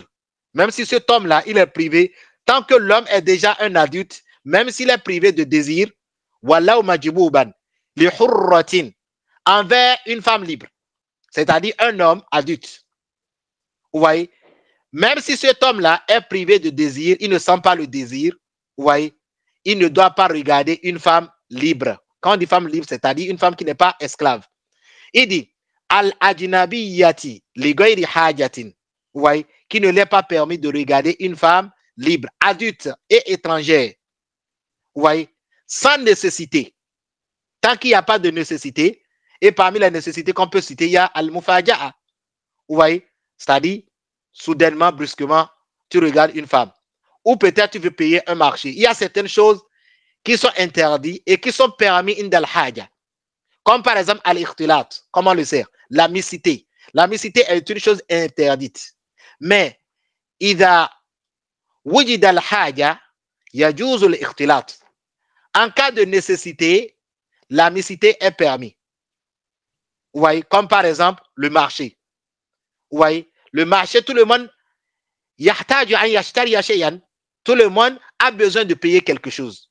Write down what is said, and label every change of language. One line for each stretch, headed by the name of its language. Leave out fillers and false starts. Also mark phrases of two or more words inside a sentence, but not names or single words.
French: Même si cet homme-là, il est privé, tant que l'homme est déjà un adulte, même s'il est privé de désir, envers une femme libre, c'est-à-dire un homme adulte. Vous voyez, même si cet homme-là est privé de désir, il ne sent pas le désir, vous voyez, il ne doit pas regarder une femme libre. Quand on dit femme libre, c'est-à-dire une femme qui n'est pas esclave. Il dit
Arabic: الأجنبية لغير حاجة,
French: vous voyez, qui ne lui est pas permis de regarder une femme libre, adulte et étrangère. Vous voyez, sans nécessité. Tant qu'il n'y a pas de nécessité, et parmi les nécessités qu'on peut citer, il y a al-mufaja'a. Vous voyez, c'est-à-dire, soudainement, brusquement, tu regardes une femme. Ou peut-être tu veux payer un marché. Il y a certaines choses qui sont interdites et qui sont permises
Arabic: عند الحاجة.
French: Comme par exemple, al-ikhtilat, comme on le sait, la mixité. La mixité est une chose interdite. Mais,
Arabic: إذا وجد الحاجة يجوز الاختلاط.
French: En cas de nécessité, la mixité est permise. Vous voyez, comme par exemple le marché. Vous voyez, le marché, tout le monde, tout le monde a besoin de payer quelque chose.